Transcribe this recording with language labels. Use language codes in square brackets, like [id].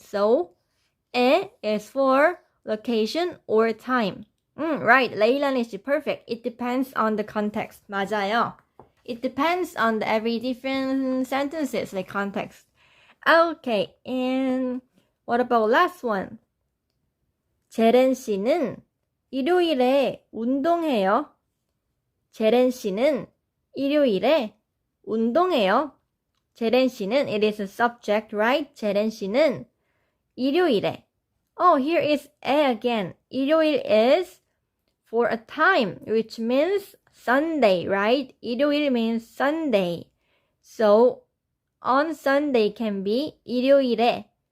[en] So 에 is for location or time. Right, 레일라니 씨, perfect. It depends on the context. [ko] 맞아요. [en] It depends on the every different sentences, like context. Okay, and what about last one? [ko] 제렌 씨는 일요일에 운동해요. 제렌 씨는 일요일에 운동해요. [en] 제렌 씨는, it is a subject, right? [ko] 제렌 씨는 일요일에. [en] Oh, here is 에 again. 일요일 is for a time, which means Sunday, right? 일요일 means Sunday. So, on Sunday can be 일요일에.